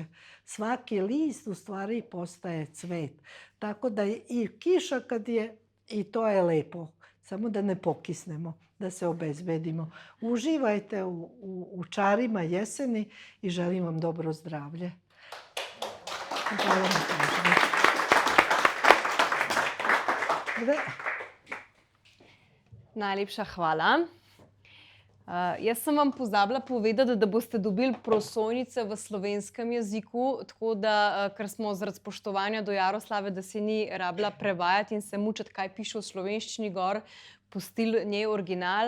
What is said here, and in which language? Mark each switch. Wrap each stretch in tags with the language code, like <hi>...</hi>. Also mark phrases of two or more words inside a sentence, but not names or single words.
<sr>Svaki list u stvari postaje cvet. Tako da i kiša kad je, i to je lepo. Samo da ne pokisnemo, da se obezbedimo. Uživajte u čarima jeseni i želim vam dobro zdravlje. Hvala na pažnji. Najlepša hvala.</sr> <sl>Jaz sem vam pozabila povedati, da boste dobili prosojnice v slovenskem jeziku, tako da, ker smo zaradi spoštovanja do Jaroslave, da se ni rabila prevajati in se mučiti, kaj piše v slovenščini gor, pustili njej original.</sl>